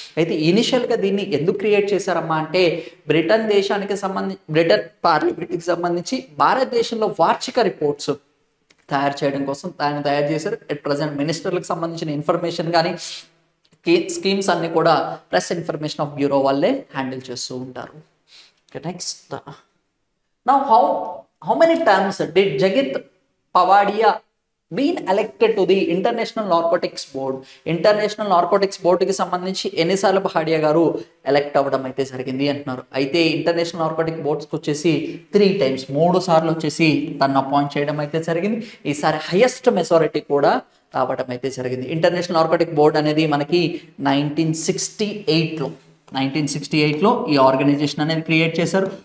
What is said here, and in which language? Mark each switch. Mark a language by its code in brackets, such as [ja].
[te] అయితే ఇనిషియల్ గా దీన్ని ఎందుకు క్రియేట్ చేశారమ్మా అంటే బ్రిటన్ దేశానికి సంబంధించి బ్రిటన్ పార్లమెంట్కి సంబంధించి భారతదేశంలో వార్షిక రిపోర్ట్స్ తయారు చేయడం కోసం ఆయన తయారు చేశారు. అట్ ప్రజెంట్ మినిస్టర్లకు సంబంధించిన ఇన్ఫర్మేషన్ కానీ స్కీమ్స్ అన్ని కూడా ప్రెస్ ఇన్ఫర్మేషన్ ఆఫ్ బ్యూరో వాళ్ళే హ్యాండిల్ చేస్తూ ఉంటారు. [en] Next now how many times did Jagit Pavadia been elected to the International Narcotics Board? [te] International narcotics బోర్డుకి సంబంధించి ఎన్నిసార్లు పహాడియా గారు ఎలక్ట్ అవ్వడం అయితే జరిగింది అంటున్నారు. అయితే ఇంటర్నేషనల్ నార్కోటిక్ బోర్డ్స్కి వచ్చేసి [en] 3 times [te] 3 సార్లు వచ్చేసి తను అపాయింట్ చేయడం అయితే జరిగింది. ఈసారి హైయెస్ట్ మెజారిటీ కూడా రావడం అయితే జరిగింది. ఇంటర్నేషనల్ నార్కోటిక్ బోర్డ్ అనేది మనకి 1968లో ఈ ఆర్గనైజేషన్ అనేది క్రియేట్ చేశారు.